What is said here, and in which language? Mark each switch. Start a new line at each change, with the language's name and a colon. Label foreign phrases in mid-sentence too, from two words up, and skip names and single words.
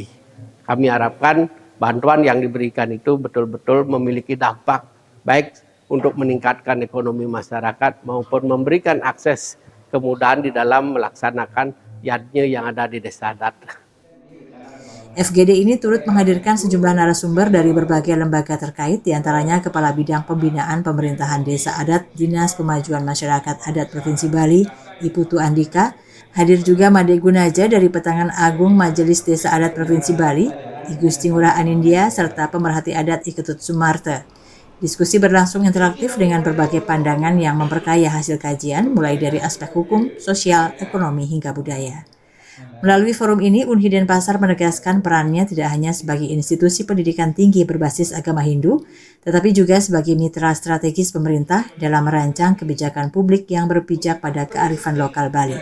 Indonesian: Kami harapkan bantuan yang diberikan itu betul-betul memiliki dampak baik untuk meningkatkan ekonomi masyarakat maupun memberikan akses kemudahan di dalam melaksanakan yadnya yang ada di desa adat. FGD ini turut menghadirkan sejumlah narasumber dari berbagai lembaga terkait, diantaranya Kepala Bidang Pembinaan Pemerintahan Desa Adat Dinas Pemajuan Masyarakat Adat Provinsi Bali, Iputu Andika. Hadir juga Made Gunaja dari Petangan Agung Majelis Desa Adat Provinsi Bali, I Gusti Ngurah Anindya, serta pemerhati adat I Ketut Sumarte. Diskusi berlangsung interaktif dengan berbagai pandangan yang memperkaya hasil kajian, mulai dari aspek hukum, sosial, ekonomi, hingga budaya. Melalui forum ini, Unhi Denpasar menegaskan perannya tidak hanya sebagai institusi pendidikan tinggi berbasis agama Hindu, tetapi juga sebagai mitra strategis pemerintah dalam merancang kebijakan publik yang berpijak pada kearifan lokal Bali.